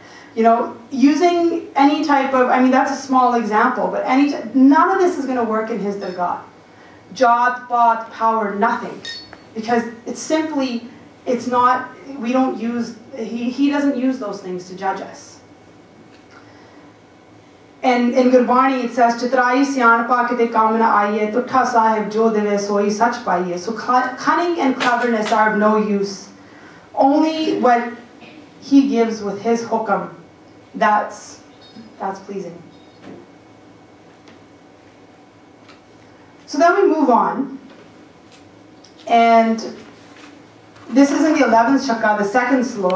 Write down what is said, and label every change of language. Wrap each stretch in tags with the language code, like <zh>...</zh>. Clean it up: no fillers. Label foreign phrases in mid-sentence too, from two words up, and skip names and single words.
<en>You know, using any type of, I mean, that's a small example, but none of this is going to work in his dargah.</en> <pa>ਜਾਤ, ਪਾਤ,</pa> <en>power, nothing. Because it's simply, it's not, we don't use, he doesn't use those things to judge us. And in Gurbani it says,</en> <pa>ਚਤੁਰਾਈ ਸਿਆਣਪ ਕਿਤੈ ਕਾਮ ਨ ਆਈਐ, ਤੁਠਾ ਸਾਹਿਬੁ ਜੋ ਦੇਵੈ ਸੋਈ ਸਚੁ ਪਾਈਐ.</pa> <en>So cunning and cleverness are of no use. Only what he gives with his hukam, that's pleasing. So then we move on. And this is in the 11th Shaka, the second slok.</en>